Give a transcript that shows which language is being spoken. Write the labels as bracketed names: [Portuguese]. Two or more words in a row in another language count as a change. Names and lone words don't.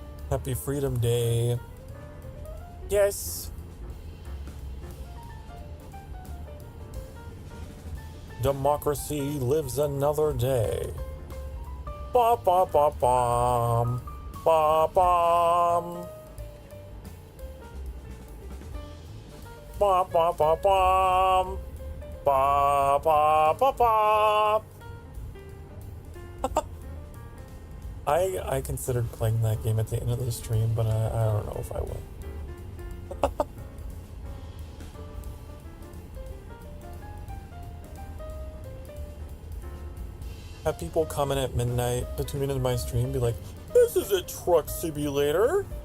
[English] Happy Freedom Day. Yes. Democracy lives another day. Ba ba ba bum. Ba bum. Ba ba ba bum. Ba ba ba ba. I considered playing that game at the end of the stream, but I don't know if I will. Have people come in at midnight to tune into my stream be like, this is a truck simulator.